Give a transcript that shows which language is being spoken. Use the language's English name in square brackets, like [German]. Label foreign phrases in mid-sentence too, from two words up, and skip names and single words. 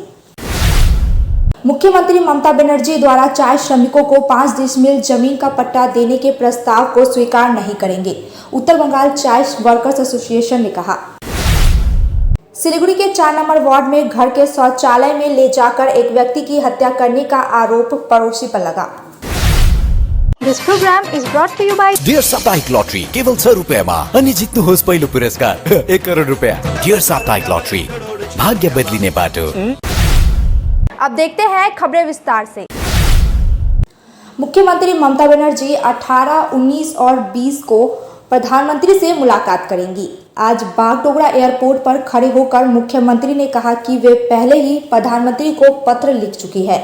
[Hindi] मुख्यमंत्री ममता बनर्जी द्वारा चाय श्रमिकों को 5 डिसमिल जमीन का पट्टा देने के प्रस्ताव को स्वीकार नहीं करेंगे, उत्तर बंगाल चाय [English] workers association [Hindi] ने कहा। सिलीगुड़ी के 4 नंबर वार्ड में घर के शौचालय में ले जाकर एक व्यक्ति की हत्या करने का आरोप पड़ोसी पर लगा। [English] This program is brought to you by [Nepali] डियर साप्ताहिक लॉटरी केवल 100 रुपयामा अनि जित्नुहोस् पहिलो पुरस्कार 1 करोड रुपया। डियर साप्ताहिक लॉटरी, भाग्य बदलिने बाटो। [Hindi] अब देखते हैं खबरें विस्तार से। मुख्यमंत्री ममता बनर्जी 18, 19 और 20 को प्रधानमंत्री से मुलाकात करेंगी। आज बागडोगरा एयरपोर्ट पर खड़े होकर मुख्यमंत्री ने कहा कि वे पहले ही प्रधानमंत्री को पत्र लिख चुकी है।